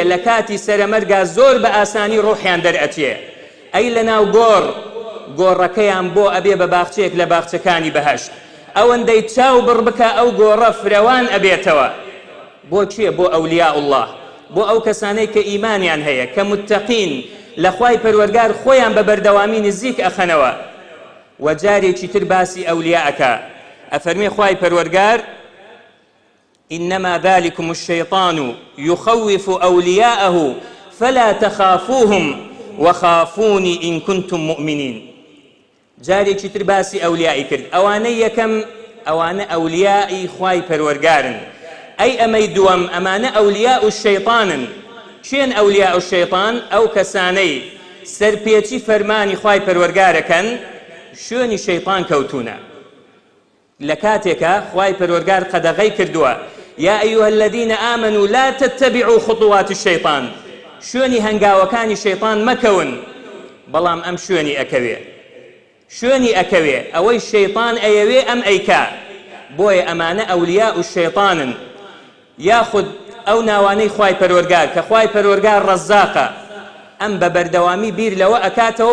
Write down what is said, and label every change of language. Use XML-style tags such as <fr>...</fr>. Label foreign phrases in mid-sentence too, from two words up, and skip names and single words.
<ckb>لە کاتی سەرەمەرگا زۆر بە ئاسانی ڕۆحیان دەرئەچێ، ئەی لەناو گۆڕەکەیان بۆ ئەبێ بە باخچەیەک لە باخچەکانی بەهەشت، ئەوەندەی چاو بڕ بکە ئەو گۆڕە فرەوان ئەبێتەوە. بۆ چییە؟ بۆ</ckb> <ar>ئەولیاء الله،</ar> <ckb>بۆ ئەو کەسانەی کە ئیمانیان هەیە کە متەقین لە خوای پەروەردگار خۆیان بە بەردەوامی نزیک ئەخەنەوە. وجارێکی تر باسی ئەولیاءەکە أفرمي خواي پروردگار</ckb> <ar>إنما ذلكم الشيطان يخوف أولياءه فلا تخافوهم وخافوني إن كنتم مؤمنين.</ar> <ckb>جاري چتر باسی ئەولیایی کرد، ئەوانەی یەکەم ئەوانە ئەولیای خوای پەروەردگارن، ئەی ئەمەی دووەم ئەمانە</ckb> <ar>ئەولیاء الشەیطانن.</ar> <ckb>چێن</ckb> <ar>ئەولیاء الشەیطان؟</ar> <ckb>ئەو کەسانەی سەرپێچی فەرمانی خوای پەروەردگارەکەن شوێنی شەیطان کەوتونە. لە کاتێکە خوای پەروەردگار قەدەغەی کردووە</ckb> <ar>یا ئەیها الذین آمنوا لا تتبعوا خطوات الشەیطان،</ar> <ckb>شوێنی هەنگاوەکانی شەیطان مەکەون، بەڵام ئەم شوێنی ئەکەوێ ئەوەی شەیطان ئەیەوێ ئەم ئەیکا. بۆیە ئەمانە</ckb> <ar>ئەولیاء الشەیطانن.</ar> <ckb>یاخود ئەو ناوانەی خوای پەروەردگار کە خوای پەروەردگار ڕەزاقە ئەم بە بەردەوامی بیر لەوە ئەکاتەوە</ckb>